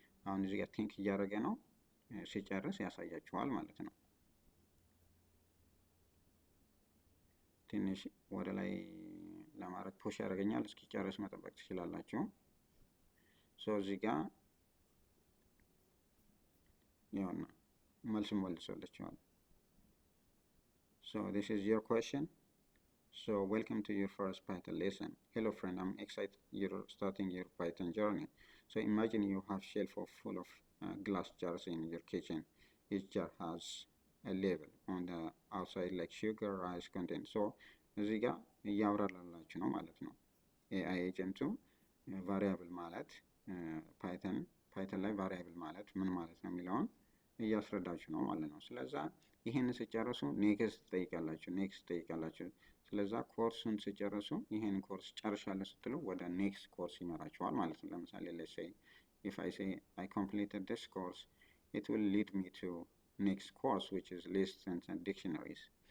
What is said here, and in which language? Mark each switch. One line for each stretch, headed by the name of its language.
Amharic: አሁን እዚህ ጋር ቲንክ እያደረገ ነው፣ ሲጨርስ ያሳያችኋል ማለት ነው። ትንሽ ወደ ላይ ለማድረግ ፑሽ ያደርገኛል። እስኪጨርስ መጠበቅ ትችላላችሁ። ሶ እዚህ ጋር ይኸውና መልሱን መልሶላችኋል። ሶ
English: this is your question So welcome to your first Python lesson. Hello friend, I'm excited you're starting your Python journey. So imagine you have shelf full of glass jars in your kitchen. Each jar has a label on the outside like sugar, rice content.
Amharic: So እዚህ ጋር እያብራራላችሁ ነው ማለት ነው። ኤአይ ኤጀንቱ ቫሪያብል ማለት ፓይተን ላይ ቫሪያብል ማለት ምን ማለት ነው የሚለውን እያስረዳችሁ ነው ማለት ነው። ስለዛ ይህን ስጨርሱ ኔክስት ትጠይቃላችሁ። ስለዛ ኮርሱን ስጨርሱ ይህን ኮርስ ጨርሻለሁ ስትሉ ወደ ኔክስት ኮርስ ይመራችኋል ማለት ነው። ለምሳሌ
English: let's say if I say I completed this course, it will lead me to next course which is lists and dictionaries.